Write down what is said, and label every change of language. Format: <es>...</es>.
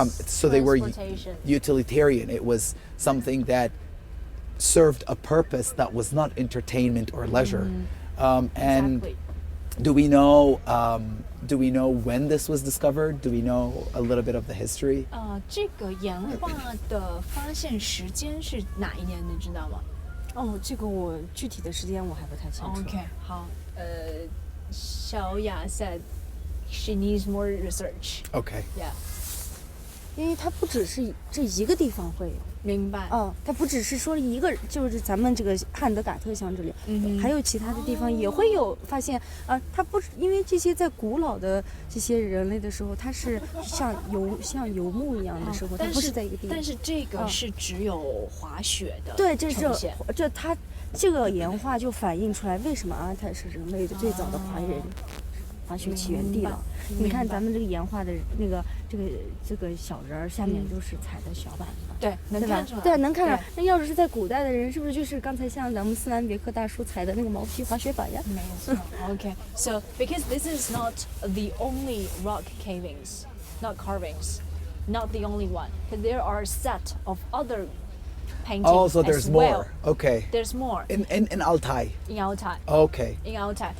<en>So they were transportation. utilitarian. It was something that served a purpose that was not entertainment or leisure. And Exactly. do we know when this was discovered? Do we know a little bit of the history?</en> <zh>这个岩画的发现时间是哪一年？你知道吗哦，这个我具体的时间我还不太清楚。</zh> <en>？OK，好，小雅 said she needs more research. Okay. Yeah，</en> <zh>因为它不只是这一个地方会有。明白。哦，它不只是说一个，就是咱们这个汉德嘎特乡这里，还有其他的地方也会有发现。它不是因为这些在古老的这些人类的时候，它是像游牧一样的时候，它不是在一个地方。但是这个是只有滑雪的对，这呈现。它这个岩画就反映出来为什么阿泰是人类的最早的滑雪起源地了。你看咱们这个岩画的那个这个小人儿下面就是踩的小板子。对，能对吧看出来。？对，能看出来。那要是在古代的人，是不是就是刚才像咱们斯兰别克大叔踩的那个毛皮滑雪板呀？没错。</zh> <en>Okay, so because this is not the only rock cavings, not carvings, not the only one, but there are a set of other paintings Oh, so as there's well. more. Okay. There's more In Altai. in Altai. Okay. In Altai.</en>